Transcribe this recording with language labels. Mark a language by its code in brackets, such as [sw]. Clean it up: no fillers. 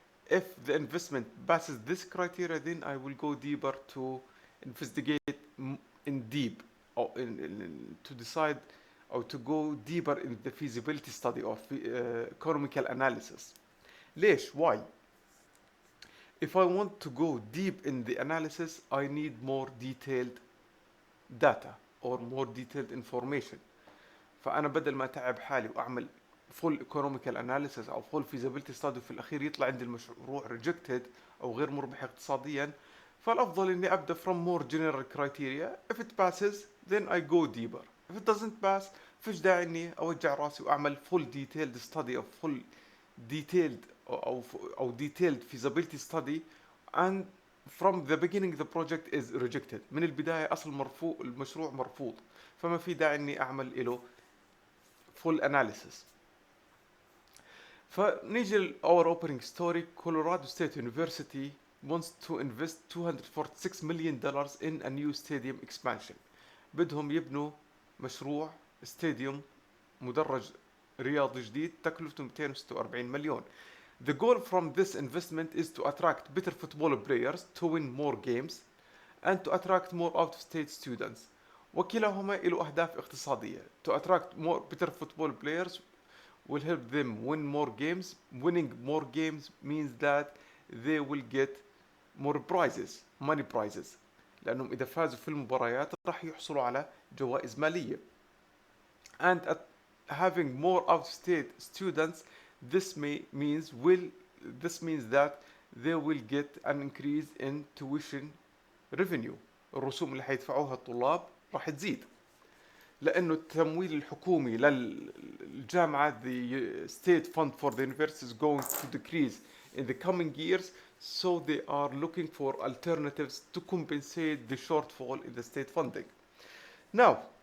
[en] If the investment passes this criteria, then I will go deeper to investigate in deep or to decide or to go deeper in the feasibility study of economical analysis. [ar] ليش? [en] Why? If I want to go deep in the analysis, I need more detailed data or more detailed information. [ar] فأنا بدل ما أتعب حالي وأعمل [en] full economical analysis [ar] أو [en] full feasibility study [ar] وفي الأخير يطلع عندي المشروع rejected أو غير مربح اقتصاديا, فالأفضل إني أبدأ [en] from more general criteria. If it passes then I go deeper. If it doesn't pass, [ar] فيش داعي إني أوجع راسي وأعمل [en] full detailed study أو full detailed أو detailed feasibility study, and from the beginning the project is rejected. [ar] من البداية أصل مرفوض, المشروع مرفوض, فما في داعي إني أعمل له [en] full analysis. فنيجي our opening story. Colorado State University wants to invest $246 million in a new stadium expansion. [ar] بدهم يبنوا مشروع استاديوم مدرج رياضي جديد تكلفته 246 مليون. [en] The goal from this investment is to attract better football players to win more games and to attract more out-of-state students. [ar] وكلاهما له أهداف اقتصادية. [en] To attract more better football players will help them win more games. Winning more games means that they will get more prizes, money prizes. [ar] لأنهم إذا فازوا في المباريات راح يحصلوا على جوائز مالية. [en] And having more out-of-state students, this means that they will get an increase in tuition revenue. [ar] الرسوم اللي حيدفعوها الطلاب راح تزيد, لأنه التمويل الحكومي للجامعة, [en] the state fund for the university is going to decrease in the coming years, so they are looking for alternatives to compensate the shortfall in the state funding. Now,